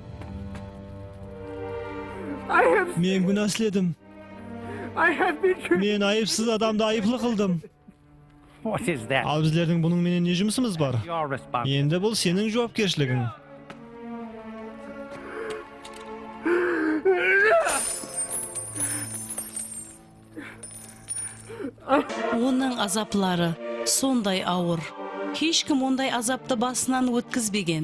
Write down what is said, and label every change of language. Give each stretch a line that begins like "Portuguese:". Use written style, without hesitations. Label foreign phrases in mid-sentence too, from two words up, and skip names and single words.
Kara-Kalpak: Мен күнә эшледім. Мен айыпсыз адамды айыплы қылдым.
English: What is that?
Kara-Kalpak: Ал біздердің бұның менен не жұмысымыз бар?
English: Your response.
Kara-Kalpak: Енді бұл сенің жауапкершілігің. Оның азаплары сондай ауыр. Ешкім ондай азапты басынан өткізбеген.